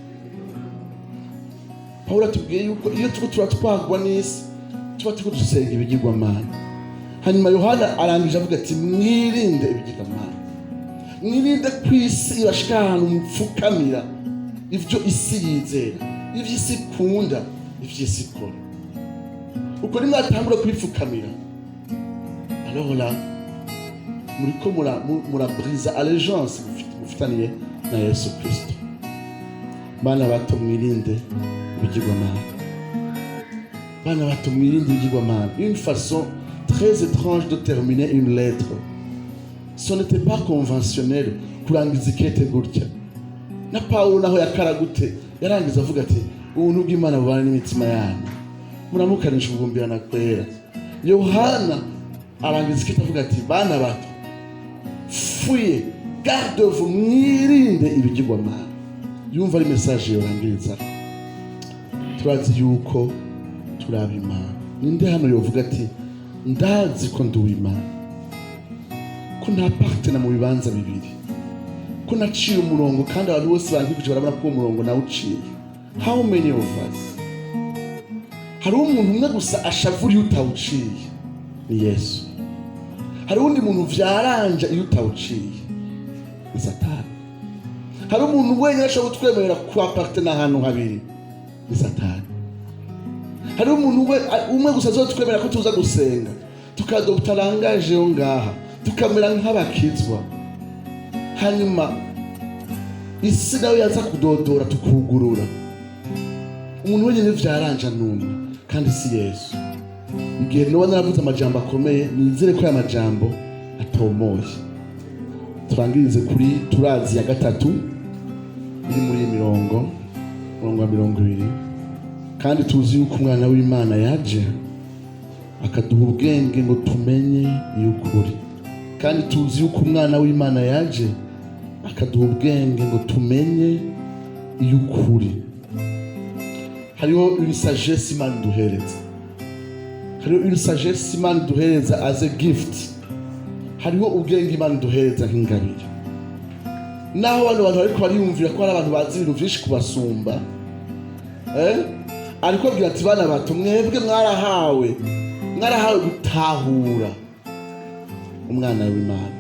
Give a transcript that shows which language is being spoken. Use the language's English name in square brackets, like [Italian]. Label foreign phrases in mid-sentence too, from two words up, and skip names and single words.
[Rundi] Pawulo atubwiye yuko iyo tuba twagwa n'isi tuba turiko dusenga ibigirwamana. Hanyuma Yohana arangije avuga ati mwirinde ibigirwamana, mwirinde kw'isi irashika ahantu mupfukamira ivyo isi yizera. ivy'isi ikunda ivy'isi ikora. Uko nimwatangura kwipfukamira, [French] alors là [Rundi] muriko murabriza allégeance mufitaniye na Yesu Kristo. Bana bato mwirinde ibigirwamana. Bana bato mwirinde ibigirwamana. [French] Une façon très étrange de terminer une lettre. Ce n'était pas conventionnel [Rundi] kurangiza ikete gutya. Na Paulo naho yakaragute yarangiza avuga ati ubuntu bw'Imana bubana n'imitima yanyu, muramukanisha ubugumbirana kwera. Yohana arangiza ikete avuga ati bana bato, [French] fuyez, gardez-vous, [Rundi] mwirinde ibigirwamana. Yumva ari message yorangiriza. Turazi yuko turaba Imana. Ninde hano yovuga ati ndazi ko ndi Imana, ko nta partner mu bibanza bibiri, ko naciye umurongo kandi abantu bose bankikuje barabona ko umurongo nawe uciye. [English] How many of us? [Rundi] Hari umuntu umwe gusa ashavura iyo utawuciye, ni Yesu. Hari undi muntu vyaranja iyo utawuciye, ni Satani. Hari umuntu wenyine ashobora kutwemerera kwa partner ahantu habiri, ni Satani. Hari umuntu umwe gusa azotwemerera ko tuza gusenga tukadopta langage yo ngaha tukamera nk'abakizwa, hanyuma isi nawe yaza kudodora tukugurura. Umuntu wenyine vyaranja numwe kandi si Yesu. Igihe Nowa naravuze amajambo akomeye, nizere ko aya majambo atomoye. Turangirize kuri turazi ya gatatu iri muri mirongo wa 20. Kandi tuzi yuko umwana w'Imana yaje akaduha ubwenge ngo tumenye y'ukuri. Kandi tuzi yuko umwana w'Imana yaje akaduha ubwenge ngo tumenye y'ukuri. Hariho [French] une sagesse [Rundi] Imana duhereza. Hariho [French] une sagesse [Rundi] Imana duhereza [English] as a gift. [Rundi] Hariho ubwenge Imana duhereza nk'ingabire. Naho abantu bariko bariyumvira ko ari abantu bazi ibintu vyinshi kubasumba, ariko agira ati bana bato mwebwe mwarahawe gutahura umwana w'Imana.